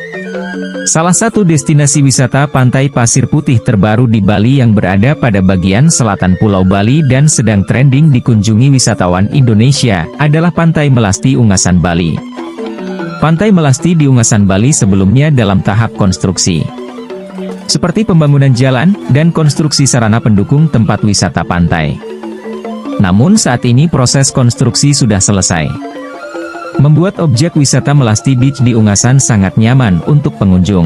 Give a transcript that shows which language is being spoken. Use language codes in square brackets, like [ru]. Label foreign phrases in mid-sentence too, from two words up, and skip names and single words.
[id] Salah satu destinasi wisata pantai pasir putih terbaru di Bali yang berada pada bagian selatan Pulau Bali dan sedang trending dikunjungi wisatawan Indonesia adalah Pantai Melasti Ungasan Bali. Pantai Melasti di Ungasan Bali sebelumnya dalam tahap konstruksi, seperti pembangunan jalan dan konstruksi sarana pendukung tempat wisata pantai. Namun saat ini proses konstruksi sudah selesai, membuat objek wisata Melasti Beach di Ungasan sangat nyaman untuk pengunjung.